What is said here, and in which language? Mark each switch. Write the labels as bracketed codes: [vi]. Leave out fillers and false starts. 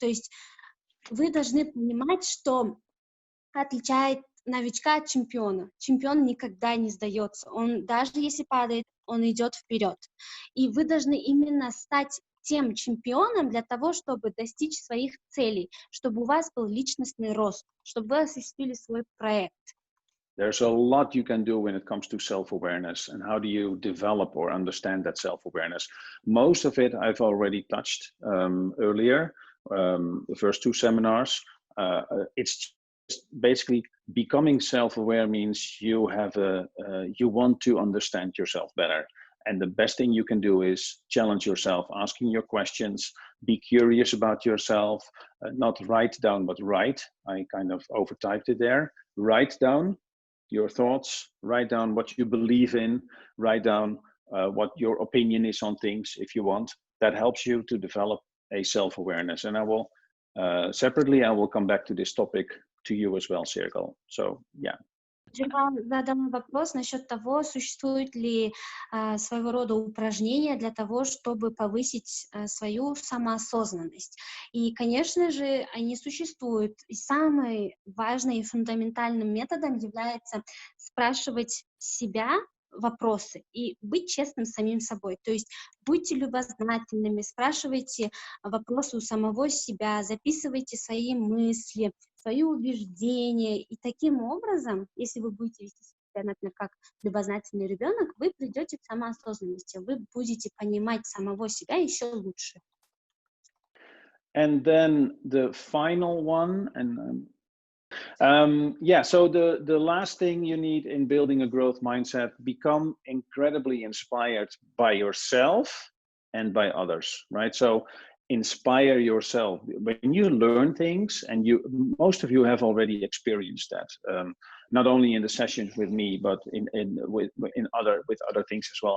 [ru] То есть вы должны понимать, что отличает новичка от чемпиона. Чемпион никогда не сдается. Он, даже если падает, он идет вперед. И вы должны именно стать тем чемпионом для того, чтобы достичь своих целей, чтобы у вас был личностный рост, чтобы вы осуществили свой проект. [en] There's a lot you can do when it comes to self-awareness, and how do you develop or understand that self-awareness. Most of it I've already touched earlier, the first 2 seminars. It's just basically becoming self-aware means you want to understand yourself better. And the best thing you can do is challenge yourself, asking your questions, be curious about yourself, not write down, but write. I kind of overtyped it there. Write down your thoughts, write down what you believe in, write down what your opinion is on things if you want. That helps you to develop a self-awareness. And I will, separately, I will come back to this topic to you as well, Sergel. So, yeah. [ru] Задам вопрос насчет того, существуют ли своего рода упражнения для того, чтобы повысить свою самоосознанность. И, конечно же, они существуют. И самым важным и фундаментальным методом является спрашивать себя вопросы и быть честным с самим собой. То есть будьте любознательными, спрашивайте вопросы у самого себя, записывайте свои мысли, свои убеждения. И таким образом, если вы будете вести себя, например, как любознательный ребенок, вы придете к самоосознанности, вы будете понимать самого себя еще лучше. [en] And then the final one, so the last thing you need in building a growth mindset, become incredibly inspired by yourself and by others, right? So inspire yourself. When you learn things, and most of you have already experienced that, not only in the sessions with me, but with other things as well.